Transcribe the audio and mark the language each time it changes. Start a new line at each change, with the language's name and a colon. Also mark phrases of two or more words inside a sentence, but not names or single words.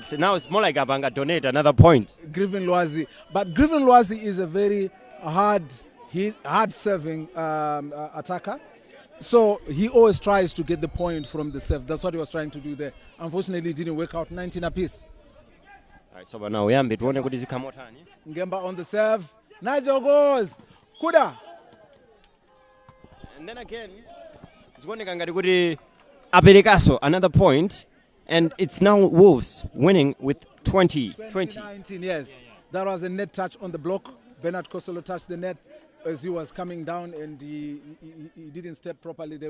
English: So now it's more like Abanga donate another point. Griffin Lwazi. But Griffin Lwazi is a very hard-serving attacker. So he always tries to get the point from the serve. That's what he was trying to do there. Unfortunately, it didn't work out. 19 apiece. All right, so now we have
Nyanja: tuone kuti zikamotani.
English: Ngemba on the serve. Nigel goes. Kuda. And then again, it's going to Aperikaso another point, and it's now Wolves winning with 20. 2019, yes. That was a net touch on the block. Bernard Consolo touched the net as he was coming down, and he didn't step properly there.